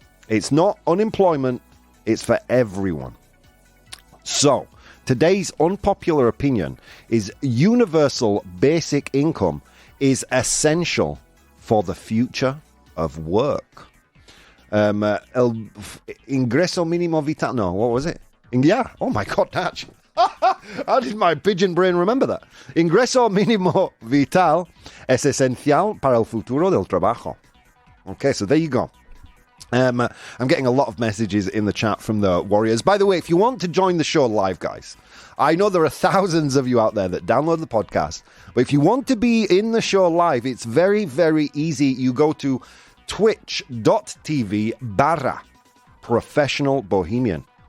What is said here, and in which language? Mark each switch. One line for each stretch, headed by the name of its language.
English: It's not unemployment, it's for everyone. So, today's unpopular opinion is universal basic income is essential for the future of work. Ingreso mínimo vital. No, what was it? Yeah. Oh my God, Natch. How did my pigeon brain remember that?
Spanish: Ingreso mínimo vital es esencial para el futuro del trabajo.
English: Okay, so there you go. I'm getting a lot of messages in the chat from the Warriors. By the way, if you want to join the show live, guys, I know there are thousands of you out there that download the podcast, but if you want to be in the show live, it's very, very easy. You go to twitch.tv/professional bohemian.